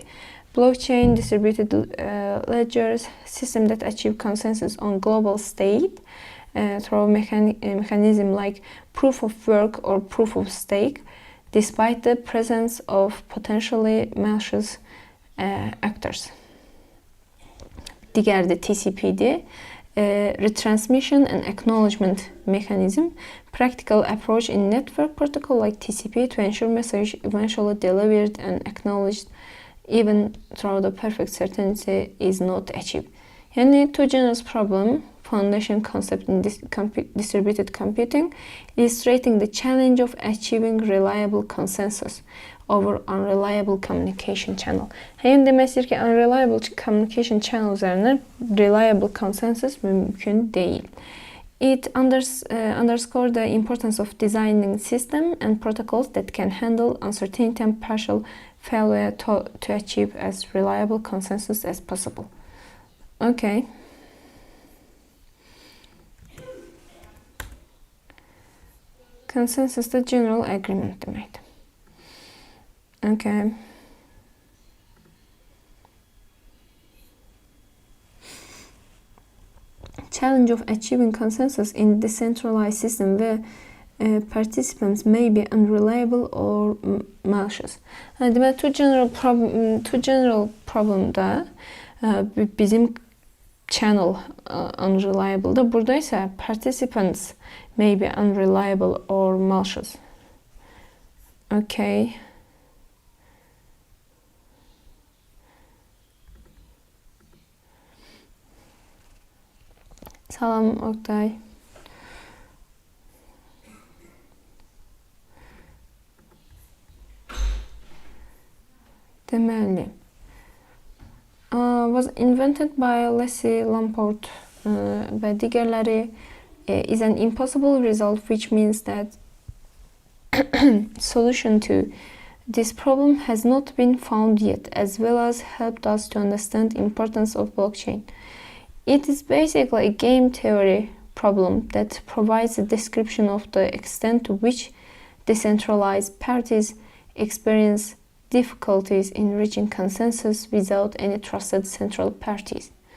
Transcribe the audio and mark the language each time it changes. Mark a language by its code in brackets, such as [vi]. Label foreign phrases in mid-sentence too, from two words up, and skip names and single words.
[en] Blockchain, distributed ledgers, systems that achieve consensus on global state through a mechanism like proof of work or proof of stake, despite the presence of potentially malicious actors. [az] Digər də TCP-dir. [en] Retransmission and acknowledgement mechanism, practical approach in network protocol like TCP to ensure message eventually delivered and acknowledged even though the perfect certainty is not achieved. Yəni, two general problem, foundation concept in distributed computing, illustrating the challenge of achieving reliable consensus over unreliable communication channel. [az] Yəni deməkdir ki, [en] unreliable communication channel üzərindən reliable consensus [az] mümkün deyil. [en] It underscores the importance of designing system and protocols that can handle uncertainty and partial failure to achieve as reliable consensus as possible. Okay. Consensus da general agreement deməkdir. Okay. Challenge of achieving consensus in decentralized system where participants may be unreliable or malicious. Deməli, two general problemda bizim channel unreliable'da. [az] Burada isə [en] participants may be unreliable or malicious. [az] Okay. Salam Oktay. Deməli, [en] was invented by Leslie Lamport [az] və digərləri [en] is an impossible result, which means that solution to this problem has not been found yet, as well as helped us to understand the importance of blockchain. It is basically a game theory problem that provides a description of the extent to which decentralized parties experience difficulties in reaching consensus without any trusted central parties.